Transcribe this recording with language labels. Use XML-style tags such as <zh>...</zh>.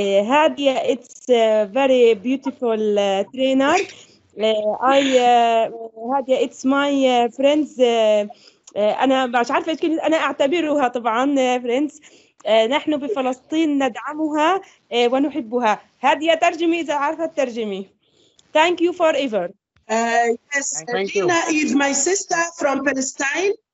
<en>Hadia, it's a very beautiful trainer. Hadia, it's my friends.</en> <ar>أنا مش عارفة إيش كلمة، أنا أعتبرها طبعا</ar> <en>friends.</en> <ar>نحن بفلسطين ندعمها ونحبها. هادية ترجمي إذا عارفة ترجمي.</ar> <en>Thank you forever. Yes, Lina is my sister from Palestine.</en>